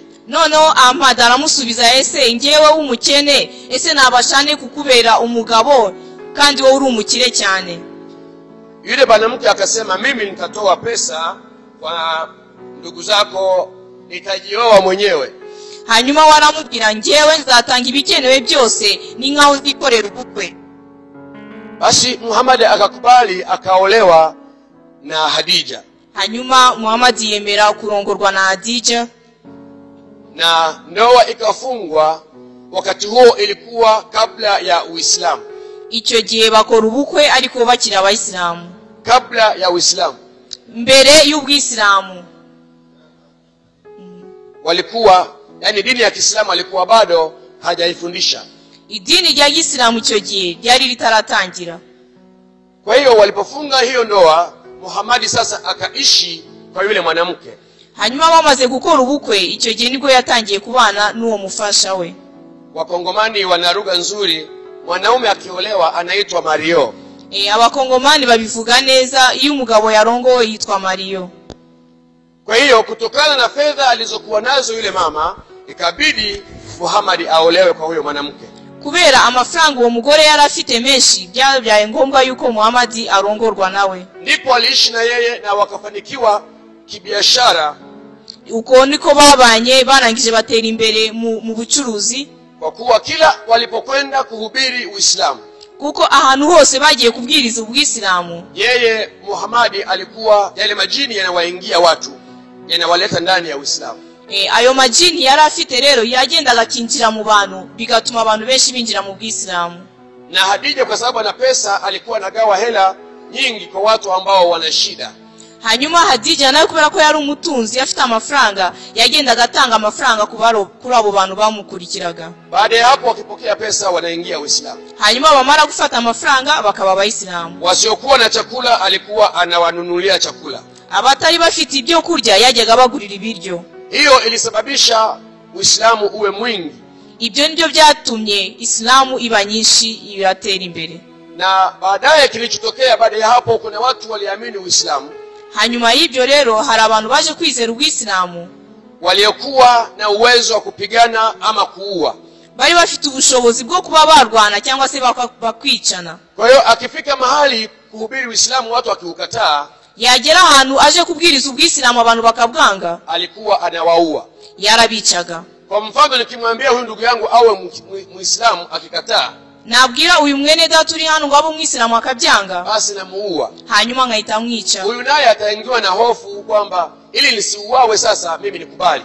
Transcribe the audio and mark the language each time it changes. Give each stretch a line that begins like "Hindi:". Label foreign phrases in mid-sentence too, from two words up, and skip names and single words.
Kinyarwanda: Noneho Ahmad aramusubiza, ese ngewe umukene, ese nabashane kukubera umugabo kandi wowe uri umukire cyane?
Swahili: Yule mwanamke akasema, mimi nitatoa pesa kwa ndugu zako, nitajioa mwenyewe.
Kinyarwanda: Hanyuma waramubwira, ngewe nzatanga ibikenewe byose ni nkaho nzikorera ubukwe.
Swahili: Basi Muhammad akakubali, akaolewa na Hadija.
Kinyarwanda: Hanyuma Muhammad yemera kurongorwa na Hadija,
Swahili: na ndoa ikafungwa. Wakati huo ilikuwa kabla ya Uislamu.
Kinyarwanda: Icyo gihe bakora ubukwe ariko bakiri abayisilamu.
Swahili: Kabla ya Uislamu,
Kinyarwanda: mbere y'ubwisilamu
Swahili: walikuwa, yani dini ya Kiislamu alikuwa bado hajaifundisha.
Kinyarwanda: Idini ya Kiislamu icyo gihe ryari ritaratangira.
Swahili: Kwa hiyo walipofunga hiyo ndoa, Muhammad sasa akaishi kwa yule mwanamke.
Kinyarwanda: Hanyuma bamaze gukora ubukwe, icyo gihe nibwo yatangiye kubana n'uwo mufasha we.
Swahili: Wakongomani wana lugha nzuri, mwanaume akiolewa anaitwa Mario.
Kinyarwanda: Abakongomani babivuga neza, iyo umugabo yarongowe yitwa Mario.
Swahili: Kwa hiyo kutokana na fedha alizokuwa nazo yule mama, ikabidi Muhammad aolewe kwa huyo mwanamke.
Kinyarwanda: Kubera amafaranga uwo mugore yari afite menshi, byabaye ngombwa yuko Muhammad arongorwa nawe.
Swahili: Ndipo aliishi na yeye na wakafanikiwa kibiashara.
Kinyarwanda: Uko niko babanye, barangije batera imbere mu bucuruzi.
Swahili: Kwa kuwa kila walipokwenda kuhubiri Uislamu,
Kinyarwanda: kuko ahantu hose bagiye kubwiriza ubwisilamu,
Swahili: yeye Muhammad alikuwa, yale majini yanawaingia watu, yanawaleta ndani ya Uislamu.
Kinyarwanda: Ayo majini yari afite rero yagendaga kinjira mu bantu, bigatuma abantu benshi binjira mu bwisilamu.
Swahili: Na Hadija kwa sababu ana pesa alikuwa anagawa hela nyingi kwa watu ambao wana shida.
Kinyarwanda: Hanyuma Hadija nawe kubera ko yari umutunzi afite amafaranga, yagendaga atanga amafaranga kuri abo bantu bamukurikiraga.
Swahili: Baada ya hapo wakipokea pesa wanaingia Uislamu.
Kinyarwanda: Hanyuma bamara gufata amafaranga bakaba abayisilamu.
Swahili: Wasiokuwa na chakula alikuwa anawanunulia chakula.
Kinyarwanda: Abatari bafite ibyo kurya yajyaga bagurira ibiryo.
Swahili: Hiyo ilisababisha Uislamu uwe mwingi.
Kinyarwanda: Ibyo nibyo byatumye Islamu iba nyinshi, iratera imbere.
Swahili: Na baadaye kilichotokea baada ya hapo, kuna watu waliamini Uislamu.
Kinyarwanda: Hanyuma y'ibyo rero hari abantu baje kwizera ubwisilamu,
Swahili: waliokuwa na uwezo wa kupigana ama kuua.
Kinyarwanda: Bari bafite ubushobozi bwo kuba barwana cyangwa se bakwicana.
Swahili: Kwa hiyo akifika mahali kuhubiri Uislamu watu wakiukataa,
Kinyarwanda: yagera ahantu aje kubwiriza ubwisilamu abantu bakabwanga,
Swahili: alikuwa anawaua,
Kinyarwanda: yarabicaga.
Swahili: Kwa mfano nikimwambia huyu ndugu yangu awe Muislamu akikataa,
Kinyarwanda: nabwira uyu mwene data uri hano ngo abe umwisilamu akabyanga,
Swahili: basi namuua.
Kinyarwanda: Hanyuma nkahita mwica.
Swahili: Huyu naye ataingiwa na hofu kwamba ili nisiuawe sasa mimi nikubali.